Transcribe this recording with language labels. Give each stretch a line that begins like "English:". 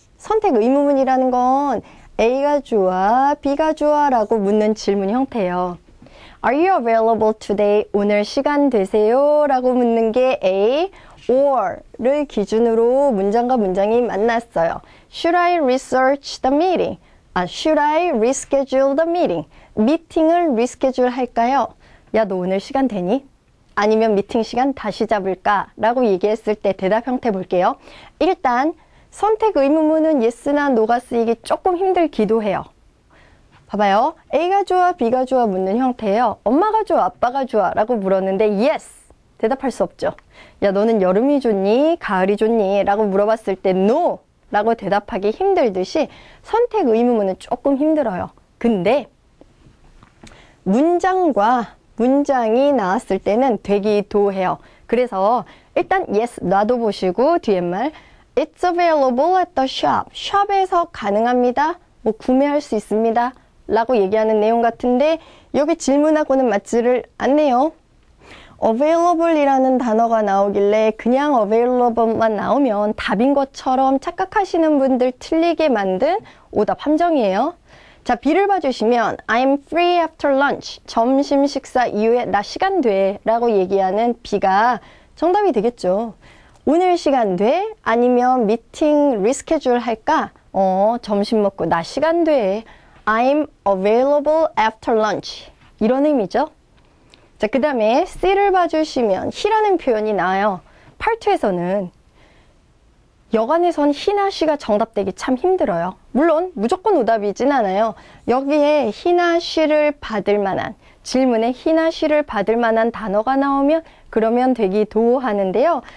Korean: 선택 의문문이라는 건 A가 좋아, B가 좋아 라고 묻는 질문 형태예요.
English: Are you available today?
Korean: 오늘 시간 되세요? 라고 묻는 게 A. or를 기준으로 문장과 문장이 만났어요.
English: Should I research the meeting? Should I reschedule the meeting?
Korean: 미팅을 reschedule 할까요? 야, 너 오늘 시간 되니? 아니면 미팅 시간 다시 잡을까? 라고 얘기했을 때 대답 형태 볼게요. 일단 선택 의문문은 yes나 no가 쓰이기 조금 힘들기도 해요. 봐봐요. A가 좋아, B가 좋아 묻는 형태예요. 엄마가 좋아, 아빠가 좋아 라고 물었는데 yes! 대답할 수 없죠. 야, 너는 여름이 좋니? 가을이 좋니? 라고 물어봤을 때 no! 라고 대답하기 힘들듯이 선택 의문문은 조금 힘들어요. 근데 문장과 문장이 나왔을 때는 되기도 해요. 그래서 일단 yes 놔둬보시고 뒤에 말
English: It's available at the shop.
Korean: 샵에서 가능합니다. 뭐 구매할 수 있습니다. 라고 얘기하는 내용 같은데 여기 질문하고는 맞지를 않네요. available 이라는 단어가 나오길래 그냥 available만 나오면 답인 것처럼 착각하시는 분들 틀리게 만든 오답 함정이에요. 자, B를 봐주시면
English: I'm free after lunch.
Korean: 점심 식사 이후에 나 시간 돼 라고 얘기하는 B가 정답이 되겠죠. 오늘 시간 돼? 아니면 미팅 리스케줄 할까? 점심 먹고 나 시간 돼.
English: I'm available after lunch.
Korean: 이런 의미죠. 자, 그 다음에 C를 봐주시면 he라는 표현이 나와요. 파트에서는 여간에선 he나 she가 정답되기 참 힘들어요. 물론 무조건 오답이진 않아요. 여기에 he나 she를 받을 만한 질문에 he나 she를 받을 만한 단어가 나오면 그러면 되기도 하는데요.